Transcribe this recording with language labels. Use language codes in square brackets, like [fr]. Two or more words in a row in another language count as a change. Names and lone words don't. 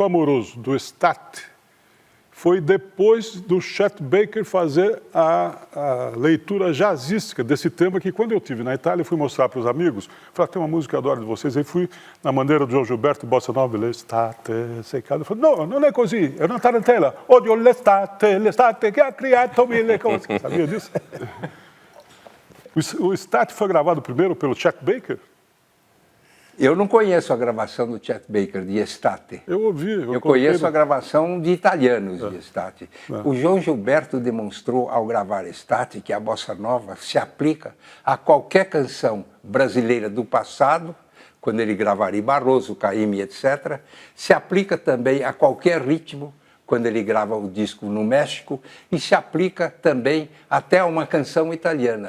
[pt] amoroso, do Estate, foi depois do Chet Baker fazer a leitura jazzística desse tema, que quando eu estive na Itália, eu fui mostrar para os amigos, falei, tem uma música que eu adoro de vocês, aí fui na maneira do João Gilberto, Bossa Nova, l'estate, secado, eu falei, não, não é così, é [it] una tarantella, odio l'estate che ha creato mille cose, [pt] sabia disso? O Estate foi gravado primeiro pelo Chet Baker? Eu não conheço a gravação do Chet Baker, de Estate. Eu ouvi. Eu conheço a gravação de italianos de Estate. O João Gilberto demonstrou, ao gravar Estate, que a Bossa Nova se aplica a qualquer canção brasileira do passado, quando ele gravaria Barroso, Caymmi, etc., se aplica também a qualquer ritmo, quando ele grava o disco no México, e se aplica também até a uma canção italiana.